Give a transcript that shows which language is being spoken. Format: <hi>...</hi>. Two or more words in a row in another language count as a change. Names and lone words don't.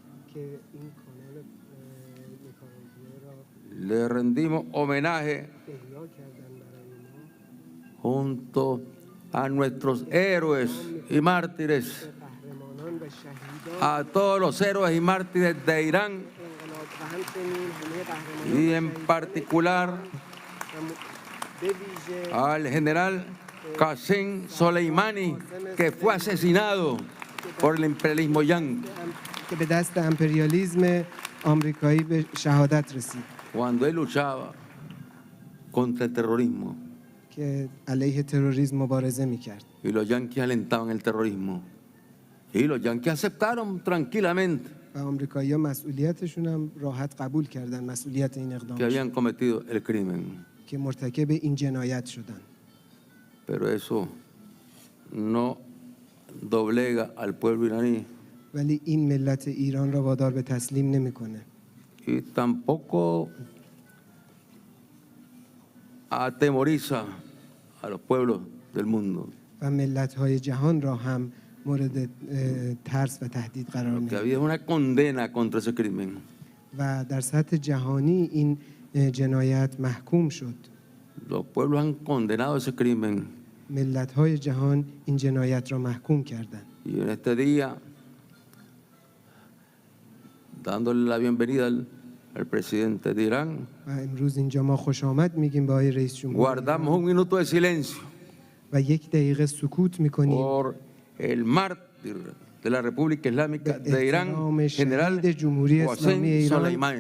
<es>Le rendimos homenaje junto a nuestros héroes y mártires</es> <fa>و شهیدان</fa> <es>a todos los héroes y mártires de Irán</es> <fa>انقلاب و همچنین همه قهرمانان</fa> <es>y en</es> <fa>شهیدان</fa> <es>particular</es> <fa>و به ویژه</fa> <es>al general Qasem Soleimani, que fue asesinado por el imperialismo yanqui</es> <fa>که به دست امپریالیسم آمریکایی به شهادت رسید</fa> <es>cuando él luchaba contra el terrorismo.</es> <fa>که علیه تروریسم مبارزه میکرد</fa> <es>Y los yanquis alentaban el terrorismo. Y los yanquis aceptaron tranquilamente</es> <fa>و آمریکایی‌ها مسئولیتشون هم راحت قبول کردن مسئولیت این</fa> <es>que</es> <fa>اقدام</fa> <es>habían cometido el crimen.</es> <fa>که مرتکب این جنایت شدن</fa> <es>Pero eso no doblega al pueblo iraní</es> <fa>ولی این ملت ایران را وادار به تسلیم نمیکنه</fa> <es>y tampoco atemoriza a los pueblos del mundo.</es> <fa>و ملت‌های جهان را هم مورد ترس و تهدید قرار</fa> <es>Que</es> <fa>میده</fa> <es>había una condena contra ese crimen.</es> <fa>و در سطح جهانی این جنایت محکوم شد</fa> <es>Los pueblos han condenado ese crimen.</es> <fa>ملت‌های جهان این جنایت را محکوم کردند</fa> <es>Y en este día, dándole la bienvenida al presidente de Irán,</es> <fa>و امروز اینجا ما خوش آمد میگیم به آقای رئیس جمهور</fa> <es>guardamos un minuto de silencio</es> <fa>و یک دقیقه سکوت میکنیم</fa> <es>por el mártir de la República Islámica</es> <fa>به</fa> <es>de Irán,</es> <fa>احترام</fa> <es>general</es> <fa>شهید جمهوری اسلامی</fa> <es>Qasem</es> <fa>ایران</fa> <es>Soleimani.</es>